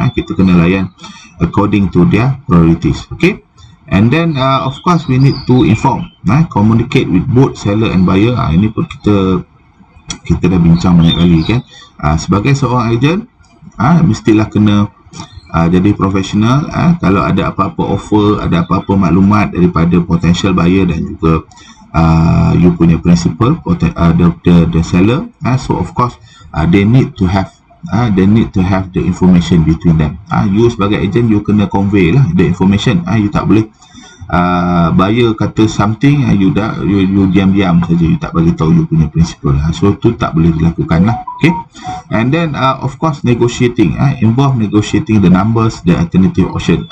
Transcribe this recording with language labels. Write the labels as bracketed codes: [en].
[en] Kita kena layan according to their priorities. Okay, and then of course we need to inform, communicate with both seller and buyer. [ms] Ini pun kita dah bincang banyak kali kan. Sebagai seorang ejen, mestilah kena jadi profesional. Kalau ada apa-apa offer, ada apa-apa maklumat daripada potential buyer dan juga you punya principal, [en] the seller, so of course they need to have the information between them. [ms] You sebagai agent, you kena convey lah [en] the information. [ms] You tak boleh buyer kata something, you diam-diam saja, you tak bagi tahu you punya principal. So tu tak boleh dilakukan lah. [en] Okay, and then of course negotiating, involve negotiating the numbers, the alternative option.